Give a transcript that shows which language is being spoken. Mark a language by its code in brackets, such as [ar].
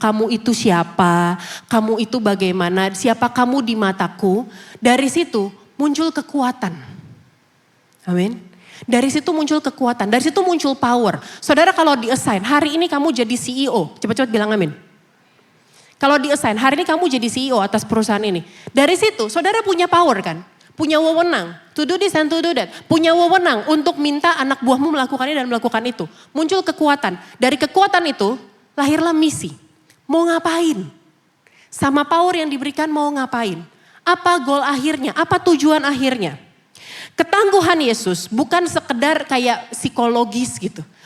[id] Kamu itu siapa, kamu itu bagaimana, siapa kamu di mataku. Dari situ muncul kekuatan. Amin. Dari situ muncul kekuatan, dari situ muncul power. Saudara kalau di-assign, hari ini kamu jadi CEO. Cepat-cepat bilang amin. Kalau di-assign, hari ini kamu jadi CEO atas perusahaan ini. Dari situ saudara punya power kan. Punya wewenang, [en] to do this and to do that. [id] Punya wewenang untuk minta anak buahmu melakukan ini dan melakukan itu. Muncul kekuatan. Dari kekuatan itu lahirlah misi. Mau ngapain? Sama power yang diberikan mau ngapain? Apa goal akhirnya? Apa tujuan akhirnya? Ketangguhan Yesus bukan sekedar kayak psikologis gitu.